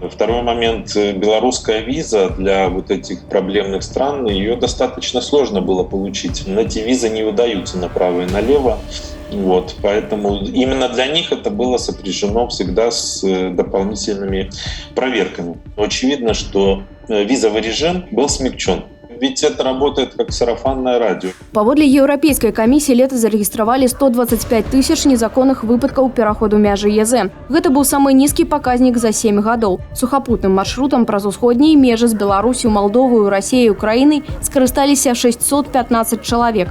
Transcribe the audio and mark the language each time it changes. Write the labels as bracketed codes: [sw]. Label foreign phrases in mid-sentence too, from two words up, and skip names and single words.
[ru] Второй момент, белорусская виза для вот этих проблемных стран, ее достаточно сложно было получить. Эти визы не выдаются направо и налево. Вот, поэтому именно для них это было сопряжено всегда с дополнительными проверками. Очевидно, что визовый режим был смягчен. Ведь это работает как сарафанное радио. [be] Паводле Еўрапейскай камісіі лета зарэгістравалі 125 тысяч незаконных выпадкаў пераходу мяжы ЕЗ. Гэта быў самы нізкі паказнік за 7 гадоў. Сухапутным маршрутам праз усходнія межы з Беларусю, Малдовою, Расіяй і Украінай скарысталіся 615 чалавек.